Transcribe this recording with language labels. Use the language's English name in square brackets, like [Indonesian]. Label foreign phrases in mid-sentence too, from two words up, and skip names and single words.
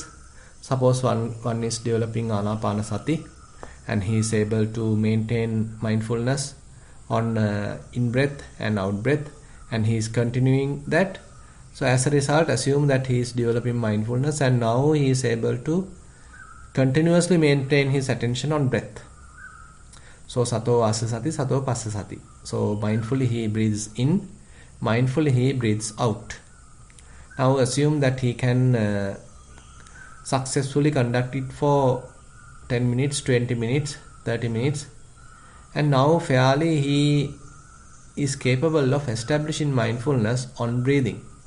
[English] Suppose one is developing Anapanasati and he is able to maintain mindfulness on in-breath and out-breath, and he is continuing that. So as a result, assume that he is developing mindfulness, and now he is able to continuously maintain his attention on breath. [Pali] So sato asasati, sato passasati. [English] So mindfully he breathes in, mindfully he breathes out. Now assume that he can successfully conduct it for 10 minutes, 20 minutes, 30 minutes, and now fairly he is capable of establishing mindfulness on breathing.